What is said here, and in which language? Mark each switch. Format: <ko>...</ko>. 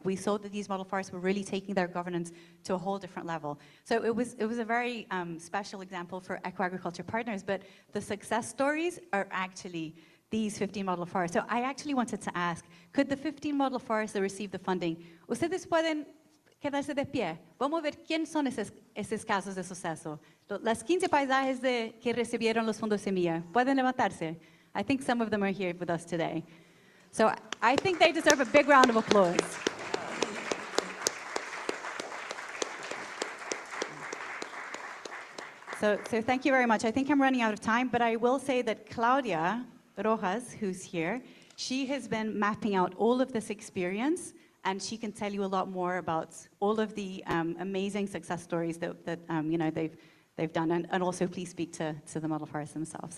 <en>We saw that these model forests were really taking their governance to a whole different level. So it was a very special example for Eco-Agriculture Partners, but the success stories are actually these 15 model forests. So I actually wanted to ask, could the 15 model forests that received the funding,</en> <es>ustedes pueden quedarse de pie? Vamos a ver quién son esos casos de suceso. Las 15 paisajes que recibieron los fondos semilla. ¿Pueden levantarse?</es> <en>I think some of them are here with us today. So I think they deserve a big round of applause. So thank you very much. I think I'm running out of time, but I will say that Claudia Rojas, who's here, she has been mapping out all of this experience, and she can tell you a lot more about all of the amazing success stories that they've done, and also please speak to the model forests themselves.</en>